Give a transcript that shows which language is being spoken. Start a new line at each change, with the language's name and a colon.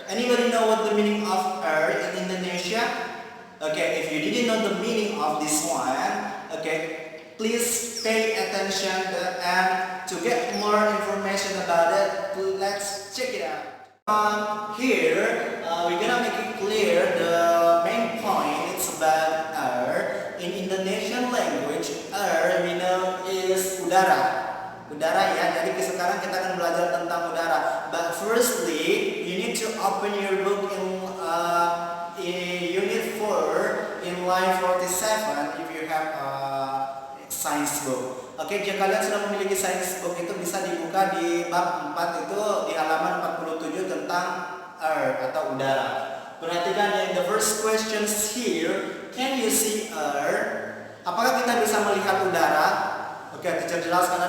English: Anybody know what the meaning of air in Indonesia? Okay, if you didn't know the meaning of this one, okay, please pay attention and to get more information about it, let's check it out. Here, we're gonna make it clear the main point. It's about air. In Indonesian language, air we know is udara.
Indonesian: Udara ya. Jadi sekarang kita akan belajar tentang udara.
English: But firstly, you need to open your book in Unit 4 in line 47 if you have a science book.
Indonesian: Oke, jika kalian sudah memiliki science book itu bisa dibuka di bab 4 itu di halaman 47 tentang air atau udara. Perhatikan yang
English: the first questions here, can you see air?
Indonesian: Apakah kita bisa melihat udara? Oke, teacher jelaskan.